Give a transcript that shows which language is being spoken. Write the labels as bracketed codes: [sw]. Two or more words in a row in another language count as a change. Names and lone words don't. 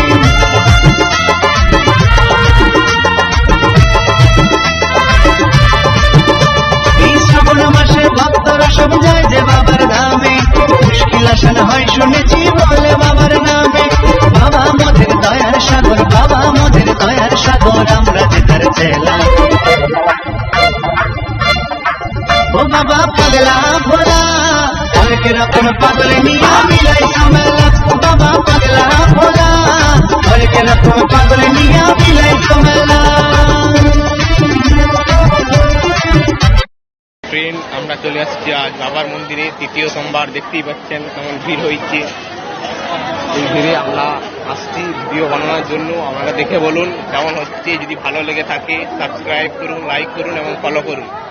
[bn] এই শ্রাবণ মাসে ভক্তরা সব যায় যে বাবার ধামে, মুশকিল আসান হয় শুনেছি বলে বাবার নামে। বাবা মোদের দয়ার সাগর, বাবা মোদের দয়ার সাগর, আমরা যে তার চেলা। ও বাবা পাগলা ভোলা হর কে রকম পাগল নিয়া মিলাই তো মেলা, বাবা পাগলা ভোলা হর কে রকম পাগল নিয়া মিলাই তো মেলা। ফ্রেন্ড, আমরা চলে আসছি আজ বাবার মন্দিরে তৃতীয় সোমবার। দেখতেই পাচ্ছেন কেমন ভিড় হয়েছে। এই ভিড়ে আমরা আসছি ভিডিও বানানোর জন্য। আপনারা দেখে বলুন কেমন হচ্ছে। যদি ভালো লেগে থাকে সাবস্ক্রাইব করুন, লাইক করুন এবং ফলো করুন।